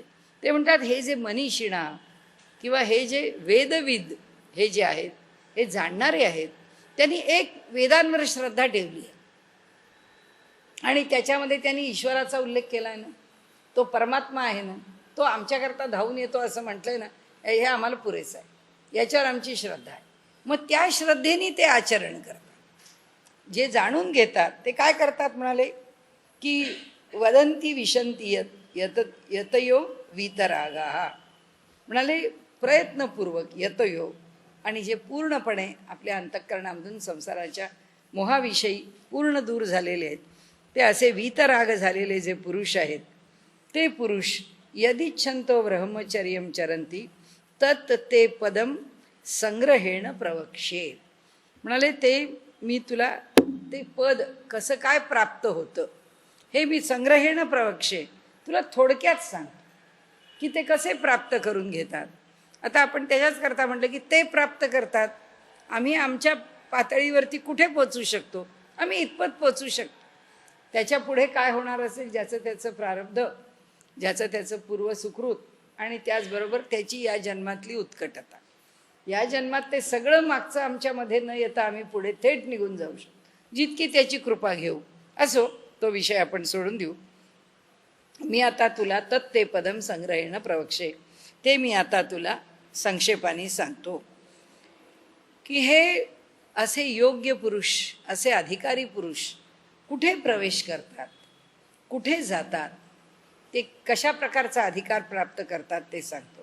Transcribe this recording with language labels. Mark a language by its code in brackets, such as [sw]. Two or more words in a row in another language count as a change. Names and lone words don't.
[mr] ते म्हणतात हे जे मनीषिणा किंवा हे जे वेदविद हे जे आहेत, हे जाणणारे आहेत, त्यांनी एक वेदांवर श्रद्धा ठेवली आहे आणि त्याच्यामध्ये त्यांनी ईश्वराचा उल्लेख केला आहे ना, तो परमात्मा आहे ना, तो आमच्याकरता धावून येतो असं म्हटलंय ना, हे आम्हाला पुरेसं आहे, याच्यावर आमची श्रद्धा आहे. मग त्या श्रद्धेने ते आचरण करतात. जे जाणून घेतात ते काय करतात म्हणाले की [sa] वदंती विशंती यतयो वीतरागा, [mr] म्हणाले प्रयत्नपूर्वक यतयो, आणि जे पूर्णपणे आपल्या अंतःकरणामधून संसाराच्या मोहाविषयी पूर्ण दूर झालेले आहेत, ते असे वीतराग झालेले जे पुरुष आहेत, ते पुरुष [sa] यदिच्छन्तो ब्रह्मचर्यं चरन्ति तत् ते पदम संग्रहेण प्रवक्ष्ये. [mr] म्हणाले ते मी तुला ते पद कसं काय प्राप्त होतं हे मी [sa] संग्रहेण प्रवक्ष्ये, [mr] तुला थोडक्यात सांग की ते कसे प्राप्त करून घेतात. आता आपण त्याच्याच करता म्हटलं की ते प्राप्त करतात, आम्ही आमच्या पातळीवरती कुठे पोचू शकतो, आम्ही इतपत पोचू शकतो. त्याच्या पुढे काय होणार असेल, ज्याचं त्याचं प्रारब्ध, ज्याचं त्याचं पूर्व सुकृत, आणि त्याचबरोबर त्याची या जन्मातली उत्कटता. या जन्मात ते सगळं मागचं आमच्यामध्ये न येता आम्ही पुढे थेट निघून जाऊ शकतो, जितकी त्याची कृपा घेऊ. असो, तो विषय आपण सोडून देऊ. मी आता तुला [sa] तत्ते पदम संग्रहेण प्रवक्षे, [mr] ते मी आता तुला संक्षेपाने सांगतो की हे असे योग्य पुरुष, असे अधिकारी पुरुष कुठे प्रवेश करतात, कुठे जातात, ते कशा प्रकारचा अधिकार प्राप्त करतात ते सांगतो.